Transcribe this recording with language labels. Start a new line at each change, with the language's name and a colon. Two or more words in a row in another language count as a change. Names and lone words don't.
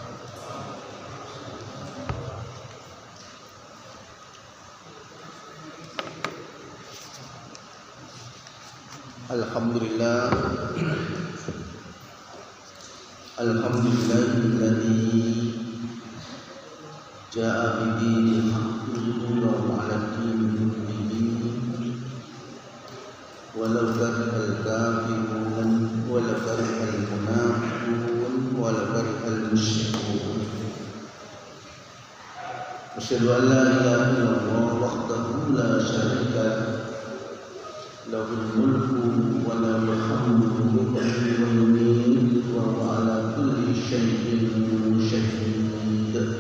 Arabic: الحمد لله، الحمد لله الذي جاء بالدين الحق وعلى دينه ولو كره الكافرون ولو كره المنافقون ولو كره المشركون. أشهد أن لا إله إلا الله وحده لا شريك له له الملك وله الحمد يحيي ويميت وهو على كل شيء شهيد.